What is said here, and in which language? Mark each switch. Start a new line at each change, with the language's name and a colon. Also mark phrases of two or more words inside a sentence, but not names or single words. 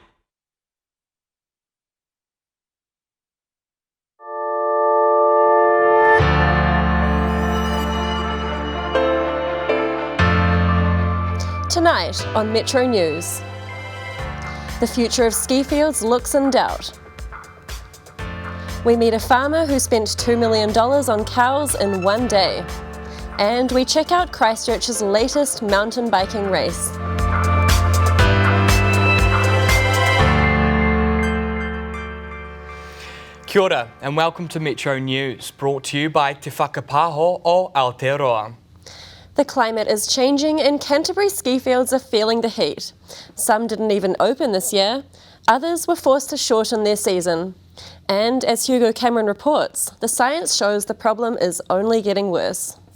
English: Tonight on Metro News, the future of ski fields looks in doubt. We meet a farmer who spent $2 million on cows in one day. And we check out Christchurch's latest mountain biking race.
Māori: Kia ora
English: and welcome to Metro News, brought to you by Te Whakapaho o Aotearoa. The climate is changing and Canterbury ski fields are feeling the heat. Some didn't even open this year. Others were forced to shorten their season. And as Hugo Cameron reports, the science shows the problem is only getting worse.